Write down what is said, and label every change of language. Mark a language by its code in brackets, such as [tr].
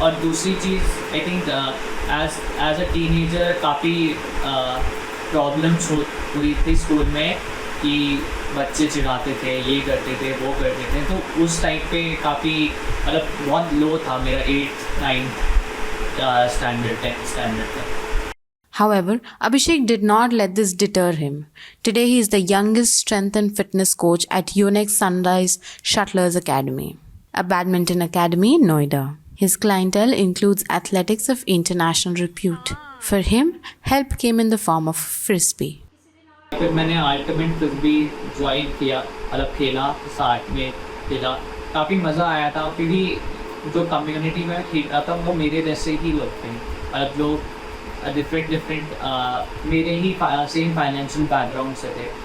[hi] और दूसरी चीज़ [en] I think as a teenager [hi] काफ़ी प्रॉब्लम्स हुई थी स्कूल में कि बच्चे चिढ़ाते थे, ये करते थे, वो करते थे, तो उस टाइम पे काफ़ी मतलब बहुत लो था मेरा 8th 9th standard 10th standard तक। [en] However, Abhishek did not let this deter him. Today he is the youngest strength and fitness coach at Yonex Sunrise Shuttlers Academy, a badminton academy in Noida. His clientele includes athletics of international repute. For him, help came in the form of frisbee. [hi] फिर मैंने ultimate frisbee join किया, मतलब खेला, 60 में खेला, काफ़ी मज़ा आया था। फिर भी जो कम्युनिटी में खेल रहा था वो मेरे जैसे ही लोग थे, मतलब जो डिफरेंट मेरे ही सेम फाइनेंशियल बैकग्राउंड से थे।